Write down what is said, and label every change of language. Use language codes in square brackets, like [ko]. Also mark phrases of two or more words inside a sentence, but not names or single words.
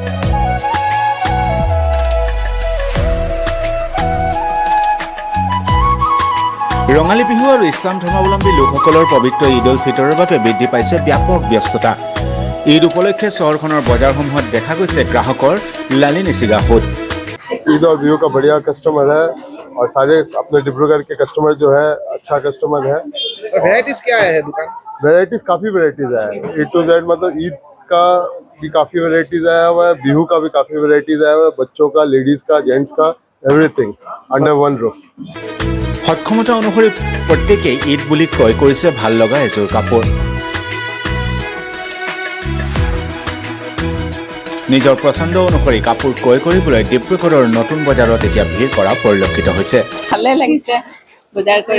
[as] ৰঙালী বিহু আৰু ইছলাম ধৰ্মাৱলম্বী লোকসকলৰ পবিত্ৰ ঈদ উল ফিতৰৰ বাবে বৃদ্ধি পাইছে ব্যাপক ব্যস্ততা। ঈদ উপলক্ষে চহৰখনৰ বজাৰসমূহত দেখা গৈছে গ্ৰাহকৰ লালি নিচিগা সোঁত। [hi] ईद और व्यू का बढ़िया कस्टमर है और सारे अपने डिब्रूगढ़ के कस्टमर जो है अच्छा कस्टमर है। वैरायटीज क्या है दुकान? वैरायटीज काफ़ी वैरायटीज है, [en] A to Z [hi] मतलब ईद का भी काफ़ी वैरायटीज आया हुआ है, बिहू का भी काफ़ी वैरायटीज आया हुआ है, बच्चों का, लेडीज़ का, जेंट्स का, [en] everything under one roof. [as] সক্ষমতা অনুসৰি প্ৰত্যেকেই ঈদ বুলি ক্ৰয় কৰিছে ভাল লগা এযোৰ কাপোৰ। নিজৰ পচন্দ অনুসৰি কাপোৰ ক্ৰয় কৰিবলৈ ডিব্ৰুগড়ৰ নতুন বজাৰত এতিয়া ভিৰ কৰা পৰিলক্ষিত হৈছে। ভালে লাগিছে বজাৰ কৰি।